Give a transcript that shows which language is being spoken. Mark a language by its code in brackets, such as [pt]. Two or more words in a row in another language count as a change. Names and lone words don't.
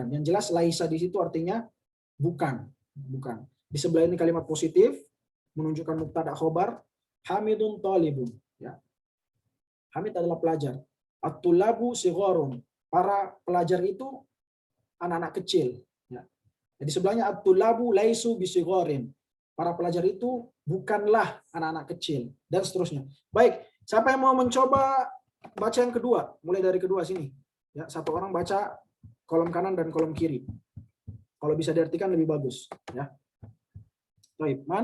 [id] Yang jelas laisa di situ artinya bukan, bukan. Di sebelah ini kalimat positif menunjukkan [ar] مبتدأ خبر, حامد طالب, [id] ya. Hamid adalah pelajar. [ar] الطلاب صغار. [id] Para pelajar itu anak-anak kecil, ya. Di sebelahnya [ar] الطلاب ليسوا بصغار. [id] Para pelajar itu bukanlah anak-anak kecil dan seterusnya. Baik, siapa yang mau mencoba baca yang kedua? Mulai dari kedua sini. Ya, satu orang baca kolom kanan dan kolom kiri. Kalau bisa diartikan lebih bagus, ya. Baik, man.